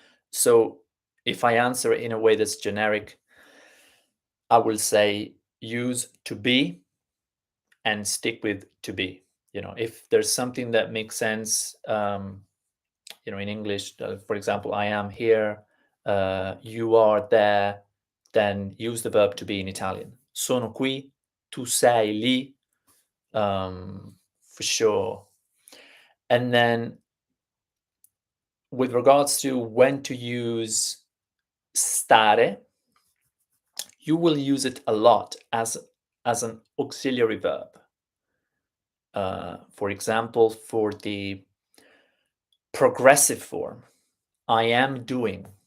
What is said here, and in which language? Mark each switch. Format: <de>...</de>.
<en>So if I answer it in a way that's generic, I will say use to be and stick with to be. If there's something that makes sense, in English, for example, I am here, you are there, then use the verb to be in Italian.</en> <it>Sono qui, tu sei lì,</it> <en>for sure. And then with regards to when to use stare, you will use it a lot as an auxiliary verb. For example, for the progressive form, I am doing.</en>